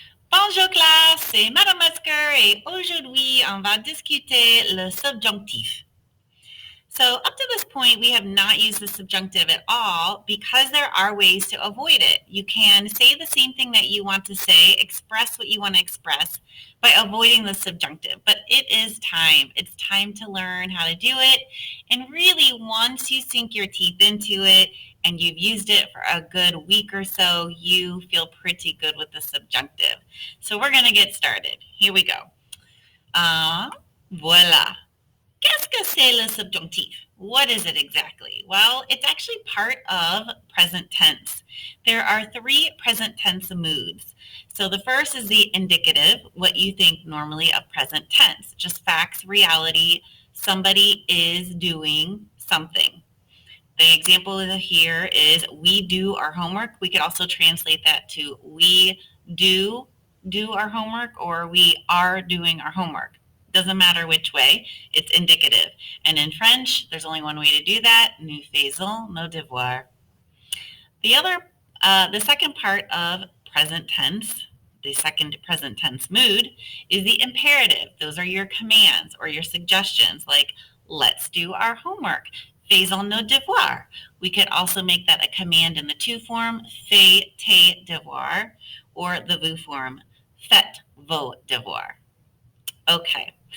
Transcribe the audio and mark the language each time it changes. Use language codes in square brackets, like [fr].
[fr] Bonjour classe, c'est Madame Metzger et aujourd'hui on va discuter le subjonctif. [en] So up to this point, we have not used the subjunctive at all because there are ways to avoid it. You can say the same thing that you want to say, express what you want to express by avoiding the subjunctive. But it is time. It's time to learn how to do it. And really, once you sink your teeth into it and you've used it for a good week or so, you feel pretty good with the subjunctive. So we're going to get started. Here we go. Voila. [fr] Qu'est-ce que c'est le subjonctif? [en] What is it exactly? Well, it's actually part of present tense. There are 3 present tense moods. So the first is the indicative, what you think normally of present tense, just facts, reality, somebody is doing something. The example here is we do our homework. We could also translate that to we do our homework or we are doing our homework. Doesn't matter which way, it's indicative. And in French, there's only one way to do that. [fr] Nous faisons nos devoirs. [en] The second part of present tense, the second present tense mood, is the imperative. Those are your commands or your suggestions, like let's do our homework. [fr] Faisons nos devoirs. [en] We could also make that a command in the to form, [fr] fais tes devoirs, [en] or the vous form, [fr] faites vos devoirs. [en] Okay.